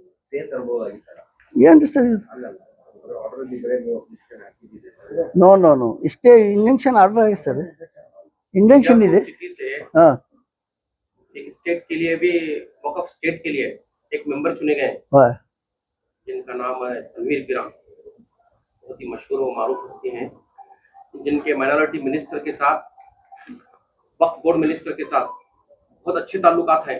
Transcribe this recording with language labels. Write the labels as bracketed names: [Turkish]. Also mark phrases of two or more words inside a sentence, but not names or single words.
[Kannada] ಬೇತರಬಹುದಾಗಿತ್ತರ ಏನ್ರಿ ಸರ್ ಇದು? ಅಲ್ಲಲ್ಲ ಆರ್ಡರ್ ಇದ್ರೆ ನೀವು ಅಪ್ಲಿಕೇಶನ್ ಹಾಕಿದ್ದೀರಿ [English] no no no [Kannada] ಇಷ್ಟೇ [English] injection order [Kannada] ಆಗಿದೆ ಸರ್, इंजेक्शन ಇದೆ. [Hindi] सिटी से हाँ एक स्टेट के लिए भी वक्फ स्टेट के लिए एक मेंबर चुने गए हैं, हाँ जिनका नाम है तनवीर गिरा। बहुत ही मशहूर और मारूफ हस्ती हैं, जिनके [English] minority minister [Hindi] के साथ, वक्फ बोर्ड मिनिस्टर के साथ बहुत अच्छे ताल्लुकात हैं।